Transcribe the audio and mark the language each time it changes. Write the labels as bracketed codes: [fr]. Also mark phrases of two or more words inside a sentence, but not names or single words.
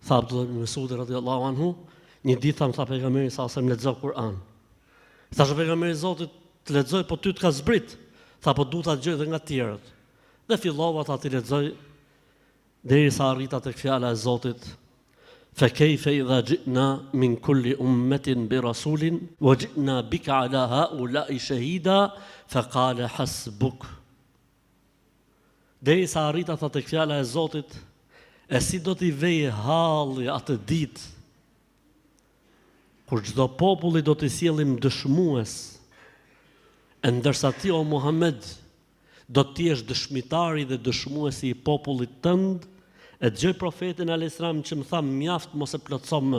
[sq] Tha Abdullah ibn Mesudi [ar] رضي الله عنه, [sq] një ditë tha pejgamberi sa më lexo Kur'an. Thash pejgamberi Zotit, të lexoj, po ty të ka zbrit. Tha po duhet ta dëgjoj edhe nga të tjerët. Dhe fillova ta të lexoj derisa arrita tek fjala e Zotit. [ar] فكيف إذا جئنا من كل أمة برسول وجئنا بك على هؤلاء شهيدا فقال حسبك. [sq] Derisa arrita tek fjala e Zotit, e si do t'i vejë halli atë ditë kur çdo populli do t'i sjellim dëshmues, e ndërsa ti o Muhammed do të jesh dëshmitari dhe dëshmuesi i popullit tënd, e dëgjoj profetin [ar] عليه السلام [sq] që më tha mjaft mos e plotso më.